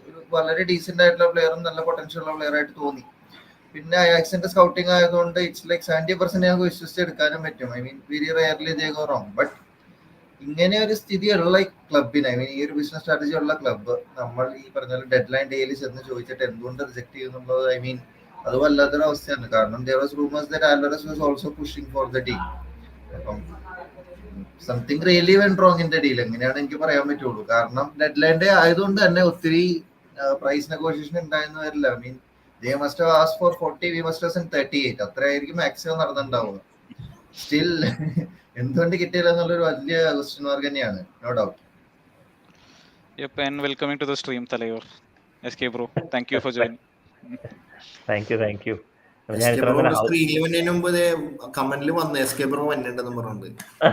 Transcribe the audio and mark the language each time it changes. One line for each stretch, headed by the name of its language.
Malayalam: ഒരു വളരെ ഡീസെന്റ് ആയിട്ടുള്ള പ്ലെയറും നല്ല പൊട്ടൻഷ്യൽ ഉള്ള പ്ലെയർ ആയിട്ട് തോന്നി. പിന്നെ അയാക്സിന്റെ സ്കൗട്ടിങ് ആയതുകൊണ്ട്
English: it's like
Malayalam: 70% ഞങ്ങൾക്ക് വിശ്വസിച്ച് എടുക്കാനും പറ്റും.
English: I mean very rarely they go wrong. But
Malayalam: ഇങ്ങനെ ഒരു സ്ഥിതിയുള്ള ക്ലബിന്,
English: I mean
Malayalam: ഈ ഒരു ബിസിനസ് സ്ട്രാറ്റജി ഉള്ള ക്ലബ്ബ് നമ്മൾ ഈ പറഞ്ഞ ഡെഡ് ലൈൻ ഡേയിൽ ചെന്ന് ചോദിച്ചിട്ട് എന്തുകൊണ്ട് റിജക്ട് ചെയ്യുന്നുള്ളത്, ഐ മീൻ അത് വല്ലാത്തൊരു അവസ്ഥയാണ്.
English: കാരണം there was rumors that Alvarez was also pushing for the deal. അപ്പം something really went wrong in the deal
Malayalam: എങ്ങനെയാണ് എനിക്ക് പറയാൻ പറ്റുള്ളൂ. കാരണം ഡെഡ് ലൈൻ ഡേ ആയതുകൊണ്ട് തന്നെ ഒത്തിരി പ്രൈസ് നെഗോഷിയേഷൻ ഉണ്ടായെന്ന് വരില്ല.
English: I mean they must have asked for 40, we must have sent 38.
Malayalam: അത്രയായിരിക്കും maximum നടന്നിട്ടുണ്ടാവുക. Still എന്തുകൊണ്ട് കിട്ടിയില്ല എന്നുള്ളൊരു വലിയ
English: question mark
Malayalam: തന്നെയാണ്,
English: No doubt. Yep, and welcoming to the stream, Talayor. SK bro, thank you for joining. Thank you.
Malayalam: SK bro സ്ക്രീനിൽ വന്നതിന് മുമ്പ് കമന്റിൽ വന്നു SK bro വന്നിട്ടുണ്ടെന്ന് പറഞ്ഞിട്ടുണ്ട്.